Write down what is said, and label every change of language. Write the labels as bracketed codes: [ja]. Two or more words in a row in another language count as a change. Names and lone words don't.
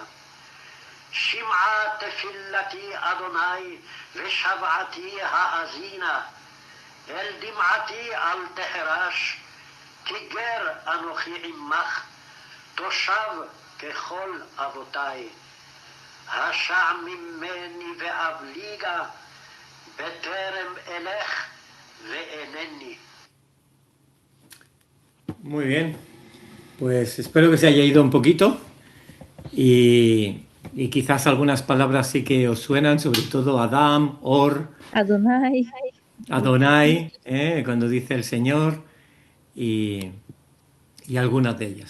[he] שמעה תפילתי אדוני, ושבעתי האזינה, אל דמעתי אל תחרש, כי גר אנוכי עמך, תושב ככל אבותי. השע ממני ואבליגה, בטרם אלך ואינני. [es] Muy bien, pues espero que se haya ido un poquito y quizás algunas palabras sí que os suenan, sobre todo Adam, Or, Adonai. Adonai, cuando dice el Señor y algunas de ellas.